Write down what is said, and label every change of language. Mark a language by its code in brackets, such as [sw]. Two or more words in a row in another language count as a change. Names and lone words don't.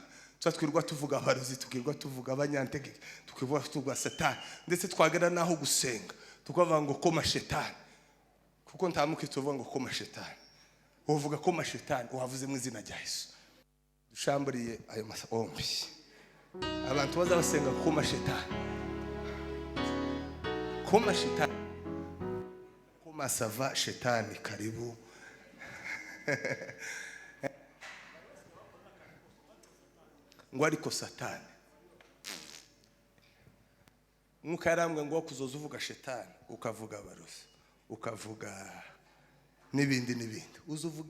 [rn] Twirwa tuvuga abarozi, tukirwa tuvuga abanyantege, tukirwa tuvuga Satani, ndetse twagera naho gusenga tukavuga ngo [sw] koma Shetani, [rn] kuko ntamuke tuvuga ngo [sw] koma Shetani. [rn] Uvuga [sw] koma Shetani [rn] uhavuze mu izina rya Yesu. Dushamburiye ayo masombi abantu baza basenga [sw] koma Shetani, koma Shetani, koma sava Shetani karibu. [rn] Ngo ariko Satani mukarambwe ngo kuzoza uvuga Shetani ukavuga abarozi ukavuga n'ibindi uzuvuga Imana,